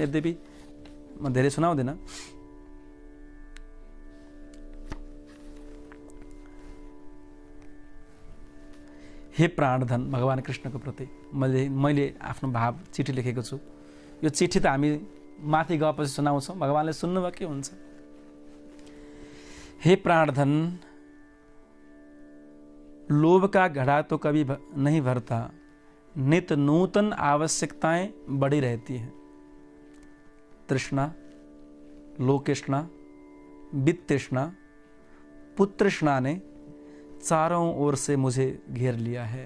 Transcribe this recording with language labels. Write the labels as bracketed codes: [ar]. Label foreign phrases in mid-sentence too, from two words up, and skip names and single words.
[ne] यद्यपि म धेरै सुनाउँदिनँ। हे प्राणधन भगवान् कृष्णको प्रति मैले आफ्नो भाव चिठी लेखेको छु। यो चिठी त हामी माथि गएपछि सुनाउँछौँ, भगवान्ले सुन्नुभयो के हुन्छ। [hi] हे प्राणधन, लोभ का घड़ा तो कभी नहीं भरता, नित नूतन आवश्यकताएं बढ़ी रहती हैं। तृष्णा, लोकेष्णा, वित्तृष्णा, पुत्रष्णा ने चारों ओर से मुझे घेर लिया है।